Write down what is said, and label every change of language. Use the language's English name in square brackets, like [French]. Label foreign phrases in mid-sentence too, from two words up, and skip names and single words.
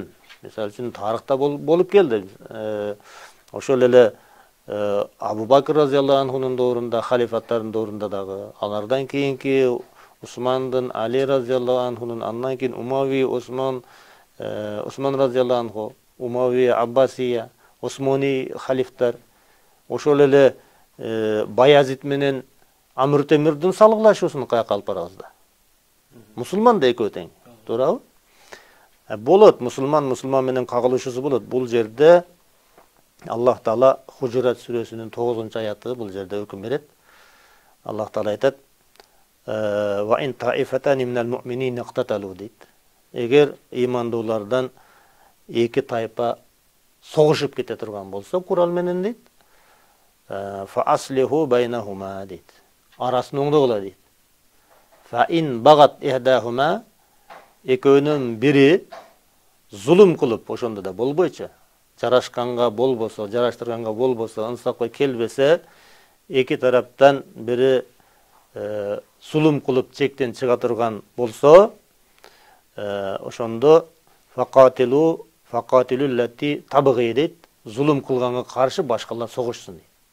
[Kyrgyz] Мисалы үчүн тарыхта болуп келди. Ошол эле Абу Бакр [Arabic] رضي الله عنه [Kyrgyz] доорунда, халифаттардын доорунда дагы, алардан кийинки Усмандын, Али разияллаху анхунун, андан кийин Умави, Усман [Arabic] رضي الله عنه, [Kyrgyz] Умави, Аббасия, Осмони халифтар, ошол эле Баязид менен Амр Темирдин салгылашуусун каяка алып барабызда. Мусулман да экөө тең, туурабы? Болот, мусулман менен кагылышуусу болот. Бул жерде Аллах Таала Хужурат сүрөсүнүн 9-аяты бул жерде өкүм берет. Аллах Таала айтат: [Arabic] "وإن طائفتان من المؤمنين اقتتلوا" дейт. [Kyrgyz] Эгер имандуулардан эки тайпа согушуп кете турган болсо, Курал менен дейт, [Arabic] "فأصلحوا بينهما" [Kyrgyz] дейт. Арасын оңдогула дейт. [Arabic] "فإن بغت إحداهما" [Kyrgyz] экөөнүн бири зулум кылып, ошондо да болбойчу, жарашканга болбосо, жараштырганга болбосо, ынсапка келбесе, эки тараптан бири зулум кылып чектен чыга турган болсо, ошондо [Arabic] فقاتلوا التي تبغي [Kyrgyz] дейт, зулум кылганга каршы башкалар согушсун дейт.